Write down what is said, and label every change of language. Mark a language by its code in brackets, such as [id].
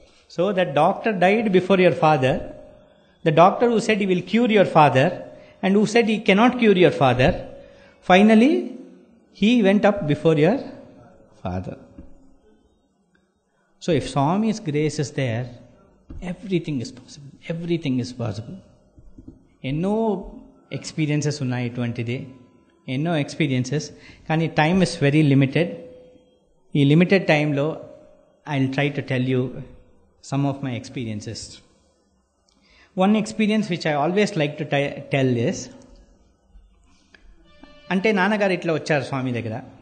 [en] So that doctor died before your father. The doctor who said he will cure your father and who said he cannot cure your father, finally he went up before your father. So if Swami's grace is there, everything is possible. Everything is possible. [te] ఎన్నో experiences ఉన్నాయి ఇటువంటిది, ఎన్నో experiences. [en] కానీ time is very limited. ఈ limited టైంలో I will try to tell you some of my experiences. One experience which I always like to tell is, [te] అంటే నాన్నగారు ఇట్లా వచ్చారు స్వామి దగ్గర.